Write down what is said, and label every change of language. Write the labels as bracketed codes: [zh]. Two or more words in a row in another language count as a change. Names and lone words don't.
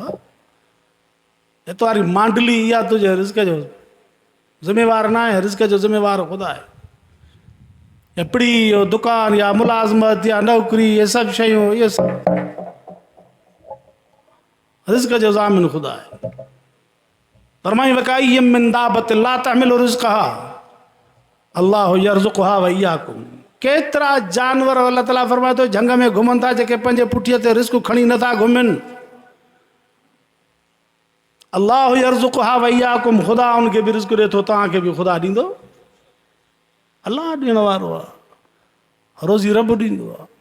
[sd] एतवारी मांडली इहा तुंहिंजे रिज़्क़ जो ज़िम्मेवार न आहे, रिज़्क़ जो ज़िम्मेवार ख़ुदा आहे। या पिड़ी, या दुकान, या मुलाज़मत, या नौकिरी, इहे सभु शयूं, इहे सभु रिज़्क़ जो ज़ामिन ख़ुदा आहे। [ar] फरमाई وكأين من دابة لا تحمل رزقها الله يرزقها وإياكم. [sd] केतिरा जानवर अल्लाह ताला फरमाए थो झंग में घुमनि था, जेके पंहिंजे पुठीअ ते रिज़्क़ खणी नथा घुमनि। [ar] الله يرزقها وإياكم, [sd] ख़ुदा उनखे बि रिज़्क़ ॾिए थो, तव्हांखे बि ख़ुदा ॾींदो। अल्लाह ॾियण वारो आहे, रोज़ी रब ॾींदो आहे।